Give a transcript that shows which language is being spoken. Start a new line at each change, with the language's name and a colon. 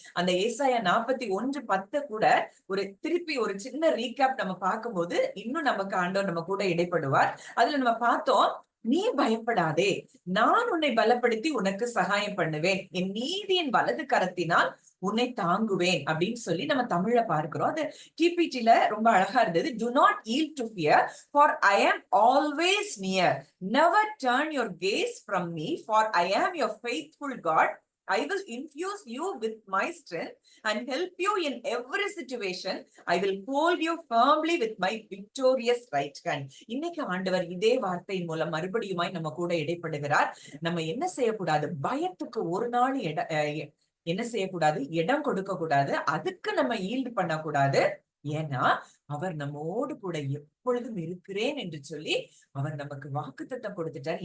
Tamil: அந்த ஏசாயா 41:10 கூட திருப்பி ஒரு சின்ன ரீகேப் நம்ம பார்க்கும்போது இன்னும் நமக்கு ஆண்டவர் நம்ம கூட இடைப்படுவார். அதுல நம்ம பார்த்தோம், நீ பயப்படாதே, நான் உன்னை பலப்படுத்தி உனக்கு சகாயம் பண்ணுவேன், என் நீதியின் வலது கரத்தினால் உன்னை தாங்குவேன் அப்படின்னு சொல்லி நம்ம தமிழ்ல பார்க்கிறோம். அது டிபிடில ரொம்ப அழகா இருந்தது.
English: Do not yield to fear, for I am always near. Never turn your gaze from me, for I am your faithful God. I will infuse you with my strength and help you in every situation. I will hold you firmly with my victorious right hand.
Tamil: இன்னைக்கு ஆண்டவர் இதே வார்த்தையின் மூலம் மறுபடியுமாய் நம்ம கூட இடைப்படுகிறார். நம்ம என்ன செய்யக்கூடாது? பயத்துக்கு ஒரு நாள் என்ன செய்யக்கூடாது? இடம் கொடுக்க கூடாது. அதுக்கு நம்ம ஈல்டு பண்ணக்கூடாது. ஏன்னா அவர் நம்மோடு கூட எப்பொழுதும் இருக்கிறேன் என்று சொல்லி அவர் நமக்கு வாக்குத்தத்தம் கொடுத்துட்டார்.